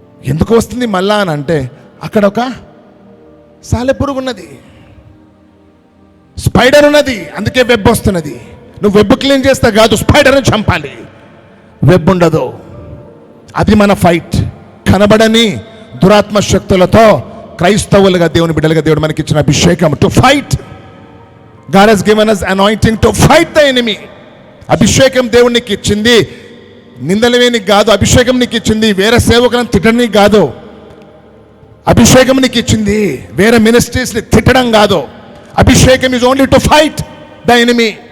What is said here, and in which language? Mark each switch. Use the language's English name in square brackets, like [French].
[Telugu] ఎందుకు వస్తుంది మళ్ళా అని అంటే అక్కడ ఒక సాలెపురుగు ఉన్నది, స్పైడర్ ఉన్నది, అందుకే వెబ్ వస్తున్నది. నువ్వు వెబ్ క్లీన్ చేస్తే కాదు, స్పైడర్ని చంపాలి. వెబ్ ఉండదు. అది మన ఫైట్. కనబడని దురాత్మ శక్తులతో క్రైస్తవులుగా దేవుని బిడ్డలుగా దేవుడు మనకి ఇచ్చిన అభిషేకం [English] To fight. God has given us anointing to fight the enemy. [Telugu] అభిషేకం దేవుడు నీకు ఇచ్చింది నిందలవేనికి కాదు. అభిషేకం నీకు ఇచ్చింది వేరే సేవకులను తిట్టడానికి కాదు. అభిషేకం నీకు ఇచ్చింది వేరే మినిస్ట్రీస్ని తిట్టడం కాదు. [English] అభిషేకం is only to fight the enemy.